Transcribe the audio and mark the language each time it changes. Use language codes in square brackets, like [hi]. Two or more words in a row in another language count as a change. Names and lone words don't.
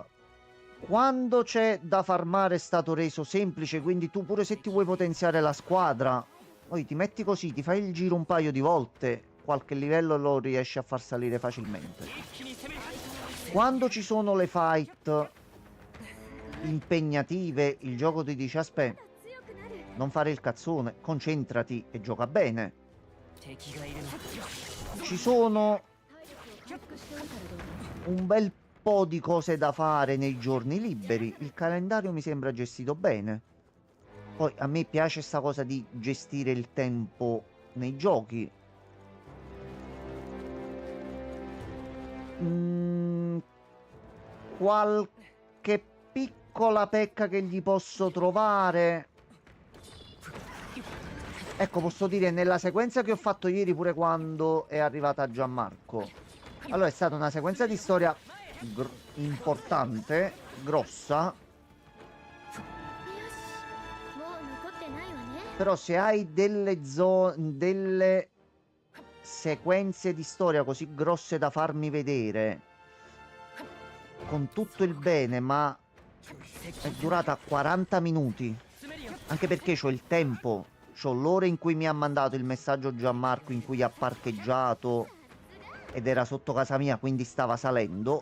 [it] Quando c'è da farmare è stato reso semplice, quindi tu pure se ti vuoi potenziare la squadra, poi ti metti così, ti fai il giro un paio di volte, qualche livello lo riesci a far salire facilmente. Quando ci sono le fight impegnative, il gioco ti dice aspetta, non fare il cazzone, concentrati e gioca bene. [ja] 敵がいるな [it] Ci sono un bel po' di cose da fare nei giorni liberi. Il calendario mi sembra gestito bene. Poi a me piace sta cosa di gestire il tempo nei giochi. Qualche piccola pecca che gli posso trovare. Ecco, posso dire, nella sequenza che ho fatto ieri, pure quando è arrivata Gianmarco. Allora, è stata una sequenza di storia importante, grossa. [ja] もう残ってないわね。 [it] Però se hai delle sequenze di storia così grosse da farmi vedere, con tutto il bene, ma è durata 40 minuti. Anche perché c'ho il tempo. C'ho l'ora in cui mi ha mandato il messaggio Gianmarco, in cui ha parcheggiato ed era sotto casa mia, quindi stava salendo.